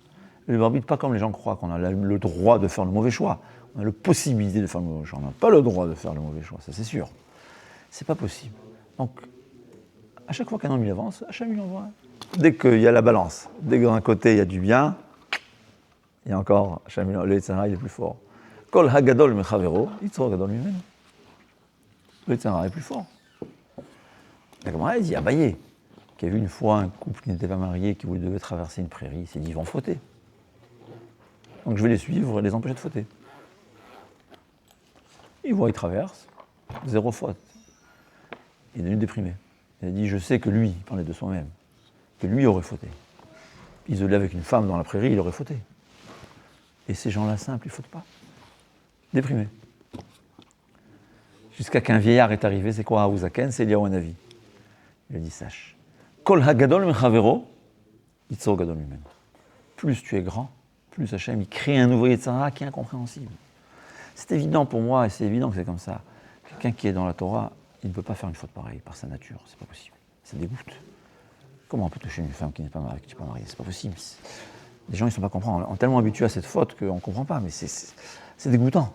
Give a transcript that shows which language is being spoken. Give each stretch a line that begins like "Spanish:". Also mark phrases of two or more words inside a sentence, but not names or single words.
French: Le libre arbitre, pas comme les gens croient qu'on a le droit de faire le mauvais choix. On a la possibilité de faire le mauvais choix. On n'a pas le droit de faire le mauvais choix, ça c'est sûr. C'est pas possible. Donc, à chaque fois qu'un homme il avance, Hachem il envoie. Dès qu'il y a la balance, dès que d'un côté il y a du bien, il y a encore, Hachem, le Yetzirah il est plus fort.
Hebrew: כל הגדול מחבירו יצרו גדול הימנו.
French: Le Yetzirah est plus fort. La Gemara dit Abaye, qui a vu une fois un couple qui n'était pas marié, qui devait traverser une prairie, il s'est dit ils vont fauter. Donc je vais les suivre et les empêcher de fauter. Il voit, il traverse, 0 faute. Il est devenu déprimé. Il a dit, je sais que lui, il parlait de soi-même, que lui aurait fauté. Isolé avec une femme dans la prairie, il aurait fauté. Et ces gens-là simples, ils ne fautent pas. Déprimé. Jusqu'à qu'un vieillard est arrivé, c'est quoi Haouzaken? C'est Eliyahu Hanavi. Il a dit, sache,
Hebrew: כל הגדול מחבירו יצרו גדול הימנו.
French: Plus tu es grand, plus Hachem, il crée un nouveau Yetzirah qui est incompréhensible. C'est évident pour moi, et c'est évident que c'est comme ça. Quelqu'un qui est dans la Torah, il ne peut pas faire une faute pareille par sa nature, c'est pas possible. Ça dégoûte. Comment on peut toucher une femme qui n'est pas mariée, qui n'est pas mariée? C'est pas possible. Les gens, ils ne sont pas comprendre. On est tellement habitués à cette faute qu'on ne comprend pas, mais c'est dégoûtant.